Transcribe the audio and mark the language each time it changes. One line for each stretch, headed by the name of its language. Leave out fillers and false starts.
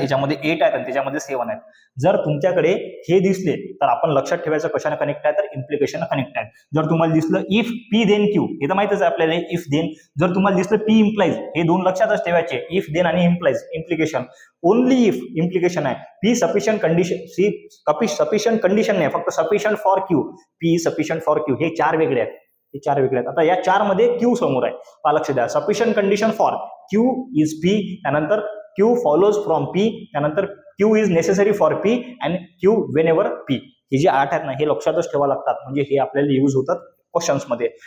Marathi: याच्यामध्ये 8 आहेत आणि त्याच्यामध्ये 7 आहेत. जर तुमच्याकडे हे दिसले तर आपण लक्षात ठेवायचं कशाने कनेक्ट आहे, तर इम्प्लिकेशन कनेक्ट आहे. जर तुम्हाला दिसलं इफ पी देन क्यू, हे तर माहितच आहे आपल्याला, इफ देन. जर तुम्हाला दिसलं पी इम्प्लाइज, हे दोन लक्षातच ठेवायचे, इफ देन आणि implies implication. Only if implication आहे. P sufficient condition, sufficient condition नाही, फक्त sufficient for Q. P sufficient for Q, हे 4 वेगळे आहेत. हे 4 वेगळे आहेत. आता या 4 मध्ये क्यू समोर आहे, लक्ष द्या.
English: Sufficient condition for Q is P, त्यानंतर Q follows from P, त्यानंतर Q is necessary for P and Q whenever P.
Marathi: हे जे 8 आहेत ना, हे लक्षातच ठेवा लागतात, म्हणजे हे आपल्याला यूज होतात क्वेश्चन्स मध्ये.